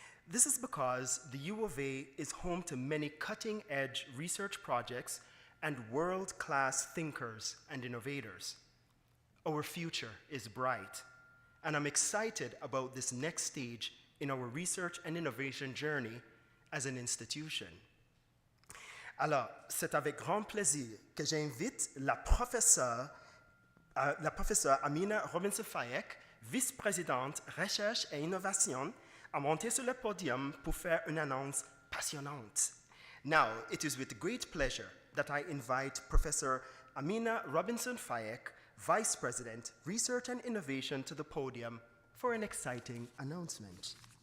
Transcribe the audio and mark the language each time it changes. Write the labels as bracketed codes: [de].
[en] This is because the U of A is home to many cutting-edge research projects and world-class thinkers and innovators. Our future is bright, and I'm excited about this next stage in our research and innovation journey as an institution. [fr] Alors, c'est avec grand plaisir que j'invite la professeure Amina Robinson-Fayek, vice-présidente Recherche et Innovation, à monter sur le podium pour faire une annonce passionnante. [en] Now, it is with great pleasure that I invite Professor Amina Robinson-Fayek, Vice President, Research and Innovation, to the podium for an exciting announcement.